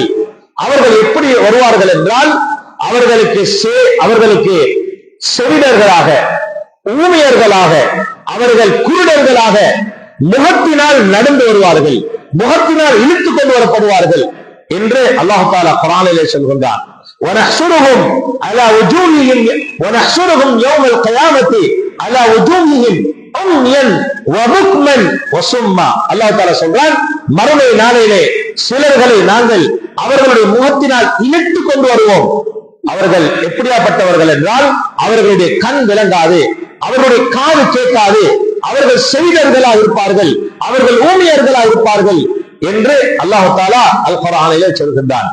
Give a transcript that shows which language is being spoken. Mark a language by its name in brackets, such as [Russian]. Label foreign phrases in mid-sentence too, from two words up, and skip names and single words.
[Tamil] அவர்கள் எப்படி வருவார்கள் என்றால், அவர்களுக்கு செவிடர்களாக, ஊமையர்களாக, அவர்கள் குருடர்களாக முகத்தினால் நடந்து வருவார்கள், முகத்தினால் இழுத்துக் கொண்டு வரப்படுவார்கள் என்று அல்லாஹ் தஆலா குர்ஆனிலே சொல்கின்றான். [Arabic] وَنَحْشُرُهُمْ عَلَى وُجُوهِهِمْ وَنَحْشُرُهُمْ يَوْمَ الْقِيَامَةِ عَلَى وُجُوهِهِمْ عُمْيًا وَبُكْمًا وَصُمًّا. [Tamil] அல்லாஹ் தஆலா சொல்றான், மறுமை நாளிலே சிலர்களை நாங்கள் அவர்களுடைய முகத்தினால் இழுத்துக் கொண்டு வருவோம். அவர்கள் எப்படியாப்பட்டவர்கள் என்றால், அவர்களுடைய கண் விளங்காது, அவர்களுடைய காது கேட்காது, அவர்கள் செவிடர்களாக இருப்பார்கள், அவர்கள் ஊமையர்களாக இருப்பார்கள் என்று அல்லாஹ் தஆலா அல் குர்ஆனிலே சொல்கின்றான்.